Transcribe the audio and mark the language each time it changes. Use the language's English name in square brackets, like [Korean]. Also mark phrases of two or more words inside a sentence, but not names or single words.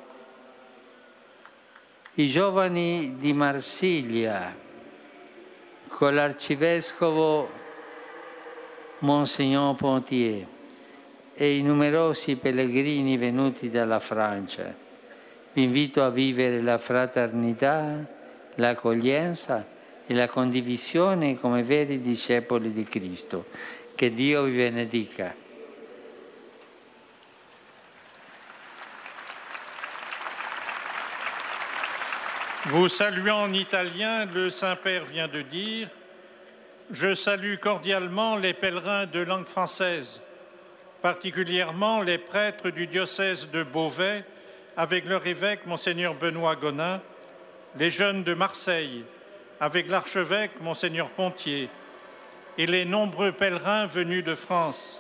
[Italian] i giovani di Marsiglia, con l'arcivescovo Monsignor Pontier e i numerosi pellegrini venuti dalla Francia. Vi invito a vivere la fraternità, l'accoglienza e la condivisione come veri discepoli di Cristo. Che Dio vi benedica. [French] Vous saluant en italien, le Saint-Père vient de dire « Je salue cordialement les pèlerins de langue française, particulièrement les prêtres du diocèse de Beauvais, avec leur évêque, Monseigneur Benoît Gonin, les jeunes de Marseille, avec l'archevêque, Monseigneur Pontier, et les nombreux pèlerins venus de France.